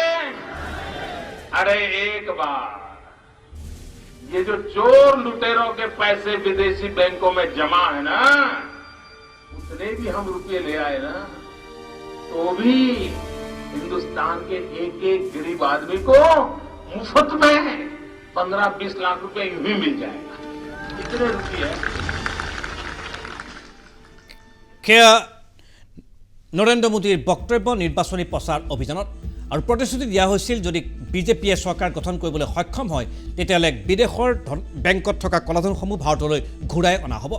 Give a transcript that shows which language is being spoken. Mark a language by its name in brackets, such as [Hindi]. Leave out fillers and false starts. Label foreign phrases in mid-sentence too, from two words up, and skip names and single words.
[Hindi] अरे एक बार ये जो चोर लुटेरों के पैसे विदेशी बैंकों में जमा है ना, उतने भी हम रुपये ले आए ना, तो भी हिंदुस्तान के एक एक गरीब आदमी को मुफ्त में 15-20 लाख रुपए यूं ही मिल जाएगा। इतने रुपये [Assamese] সেয়া নৰেন্দ্ৰ মোদীৰ বক্তব্য নিৰ্বাচনী প্ৰচাৰ অভিযানত। আৰু প্ৰতিশ্ৰুতি দিয়া হৈছিল যদি বিজেপিয়ে চৰকাৰ গঠন কৰিবলৈ সক্ষম হয় তেতিয়াহ'লে বিদেশৰ বেংকত থকা কলাধনসমূহ ভাৰতলৈ ঘূৰাই অনা হ'ব।